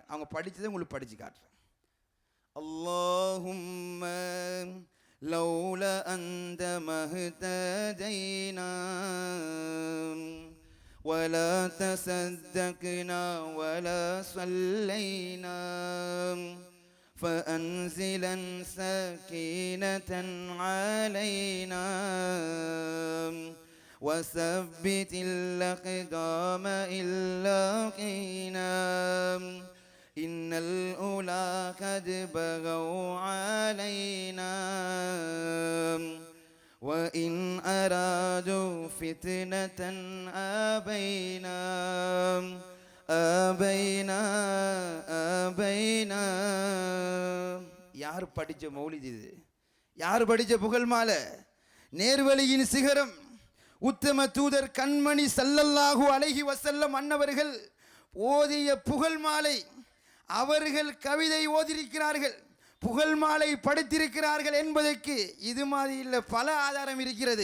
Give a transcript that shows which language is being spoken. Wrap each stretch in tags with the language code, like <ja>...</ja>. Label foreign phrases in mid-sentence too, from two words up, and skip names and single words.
<ta>அவங்க படித்ததை உங்களுக்கு படித்து காட்டுறேன்.</ta> <ar>اللهم لولا أنت ما اهتدينا ولا تصدقنا ولا صلينا فأنزلا سكينة علينا وثبت الأقدام إلا قينا إن الأولى قد بغوا علينا وإن أرادوا فتنة أبينا أبينا أبينا.</ar> <ta>யார் படித்த மௌலித் இது? யார் படித்த புகழ் மாலை? நேர்வழியின் சிகரம், உத்தம தூதர் கண்மணி</ta> <ar>صلى الله عليه وسلم</ar> <ta>அன்னவர்கள் ஓதிய புகழ் மாலை. அவர்கள் கவிதை ஓதியிருக்கிறார்கள், புகழ் மாலை படித்திருக்கிறார்கள் என்பதற்கு இது மாதிரி இல்லை, பல ஆதாரம் இருக்கிறது.</ta>